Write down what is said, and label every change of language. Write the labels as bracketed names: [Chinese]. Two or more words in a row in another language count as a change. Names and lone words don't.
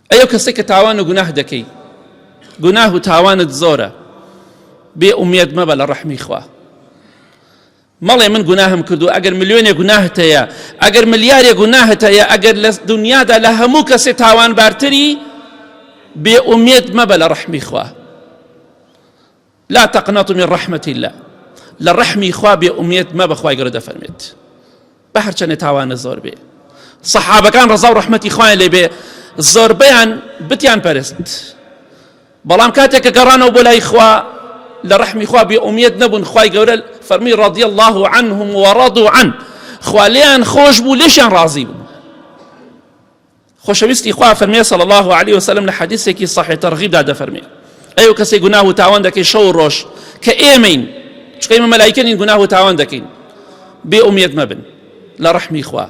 [Central Kurdish] ئەو کەسێک کە تاوان و گوناه دەکەی، گوناه و تاوانت زۆرە، بێ ئومێد مەبە لە ڕەحمی خوا. مەڵێ من گوناهم کردو، ئەگەر ملیۆنێ گوناهت هەیە، ئەگەر ملیارێ گوناهت هەیە، ئەگەر لە دنیادا لە هەموو کەسێ تاوانبارتری، بێ ئومێد مەبە لە ڕەحمی خوا. [Arabic] لا تقنطوا من رحمة الله، [Central Kurdish] لە ڕەحمی خوا بێ ئومێد مەبە. خوای گەورە دەفەرمێت بە هەرچەندە تاوانە زۆر بێ. سەحابەکان ڕەزا و ڕەحمەتی خوایان لێ بێ زۆربەیان بتیان پەرست، بەڵام کاتێک کە گەڕانەوە بۆ لای خوا لە ڕەحمی خوا بێ ئومێد نەبوون. خوای گەورە فەرمی [Arabic] رضی الله عنهم ورضوا عنه، [Central Kurdish] خوا لێیان خۆش بوو، لێشیان ڕازی بوو. خۆشەویستی خوا فەرمێ [Arabic] صلی الله عليه وسلم [Central Kurdish] لە حەدیثێکی صحیح تەرغیبدا دەفەرمێ ئەو کەسێک گوناه و تاوان دەکەی شەو و ڕۆژ کە ئێمەین، چکە ئێمە مەلایکەین، گوناه و تاوان دەکەین، بێ ئومێد مەبن لە ڕەحمی خوا.